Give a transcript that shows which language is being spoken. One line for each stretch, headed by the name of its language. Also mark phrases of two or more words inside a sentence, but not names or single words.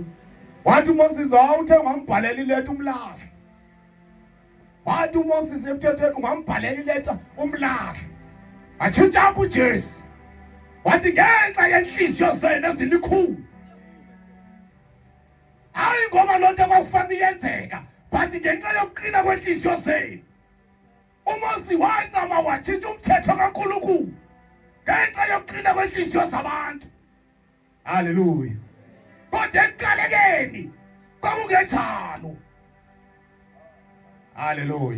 Xhosa: Wathi uMoses awuthe ungambhalela ileta umlahle. Wathi uMoses emthethweni ungambhalela ileta umlahle. Atshintsha apho uJesu. Wathi ngenxa yenhliziyo zenu ezilikhulu. Hayi ngoba loo nto kwakufanele yenzeka but ngenxa yokuqina kwenhliziyo zenu. uMose wazama watshintsha umthetho kaNkulunkulu ngenxa yokuqina kwenhliziyo zabantu. Hallelujah. Kodwa ekuqalekeni kwakungenjalo. Hallelujah.